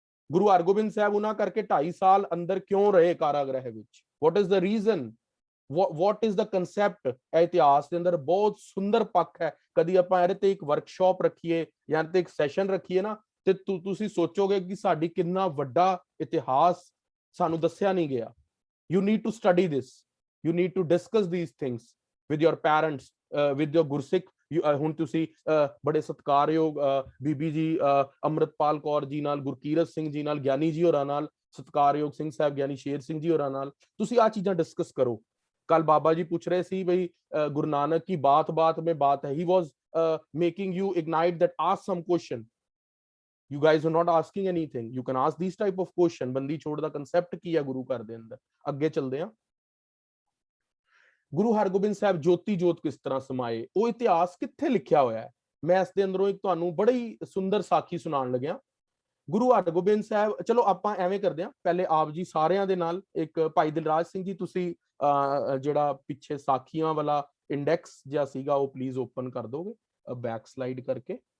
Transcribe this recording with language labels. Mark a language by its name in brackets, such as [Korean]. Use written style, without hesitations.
[Punjabi] Guru Hargobind Sahib ਉਹਨਾਂ ਕਰਕੇ 2.5 ਸਾਲ ਅੰਦਰ ਕਿਉਂ ਰਹੇ ਕਾਰਾਗ੍ਰਹਿ ਵਿੱਚ? [English] What is the reason? What is the concept? [Punjabi] ਇਤਿਹਾਸ ਦੇ ਅੰਦਰ ਬਹੁਤ ਸੁੰਦਰ ਪੱਖ ਹੈ। ਕਦੀ ਆਪਾਂ ਇਹਦੇ ਤੇ ਇੱਕ ਵਰਕਸ਼ਾਪ ਰੱਖੀਏ ਜਾਂ ਤੇ ਇੱਕ ਸੈਸ਼ਨ ਰੱਖੀਏ ਨਾ, ਤੇ ਤੁਸੀਂ ਸੋਚੋਗੇ ਕਿ ਸਾਡੀ ਕਿੰਨਾ ਵੱਡਾ ਇਤਿਹਾਸ ਸਾਨੂੰ ਦੱਸਿਆ ਨਹੀਂ ਗਿਆ। [English] You need to study this. You need to discuss these things with your parents, with your Gursikh, [Punjabi] ਹੁਣ ਤੁਸੀਂ ਬੜੇ ਸਤਿਕਾਰਯੋਗ ਬੀਬੀ ਜੀ ਅੰਮ੍ਰਿਤਪਾਲ ਕੌਰ ਜੀ ਨਾਲ, ਗੁਰਕੀਰਤ ਸਿੰਘ ਜੀ ਨਾਲ, ਗਿਆਨੀ ਜੀ ਹੋਰਾਂ ਨਾਲ, ਸਤਿਕਾਰਯੋਗ ਸਿੰਘ ਸਾਹਿਬ ਗਿਆਨੀ ਸ਼ੇਰ ਸਿੰਘ ਜੀ ਹੋਰਾਂ ਨਾਲ ਤੁਸੀਂ ਆ ਚੀਜ਼ਾਂ ਡਿਸਕਸ ਕਰੋ। ਕੱਲ ਬਾਬਾ ਜੀ ਪੁੱਛ ਰਹੇ ਸੀ ਬਈ [English] ਗੁਰੂ ਨਾਨਕ ਕੀ ਬਾਤ ਬਾਤ में बात है, he was making you ignite that ask some question, you guys are not asking anything, you can ask these type of question। [Punjabi] Bandi Chhor ਦਾ concept ਕੀ ਹੈ ਗੁਰੂ ਘਰ ਦੇ ਅੰਦਰ। ਅੱਗੇ ਚੱਲਦੇ ਹਾਂ। ਗੁਰੂ ਹਰਗੋਬਿੰਦ ਸਾਹਿਬ ਜੋਤੀ ਜੋਤ ਕਿਸ ਤਰ੍ਹਾਂ ਸਮਾਏ, ਉਹ ਇਤਿਹਾਸ ਕਿੱਥੇ ਲਿਖਿਆ ਹੋਇਆ ਹੈ? ਮੈਂ ਇਸ ਦੇ ਅੰਦਰੋਂ ਇੱਕ ਤੁਹਾਨੂੰ ਬੜੀ ਸੁੰਦਰ ਸਾਖੀ ਸੁਣਾਉਣ ਲੱਗਿਆ। ਗੁਰੂ ਹਰਗੋਬਿੰਦ ਸਾਹਿਬ, ਚਲੋ ਆਪਾਂ ਐਵੇਂ ਕਰਦੇ ਹਾਂ, ਪਹਿਲੇ ਆਪ ਜੀ ਸਾਰਿਆਂ ਦੇ ਨਾਲ ਇੱਕ ਭਾਈ ਦਿਲਰਾਜ ਸਿੰਘ ਜੀ ਤੁਸੀਂ ਜਿਹੜਾ ਪਿੱਛੇ ਸਾਖੀਆਂ ਵਾਲਾ ਇੰਡੈਕਸ ਜਿਹਾ ਸੀਗਾ ਉਹ ਪਲੀਜ਼ ਓਪਨ ਕਰ ਦੋਗੇ, ਬੈਕ ਸਲਾਈਡ ਕਰਕੇ।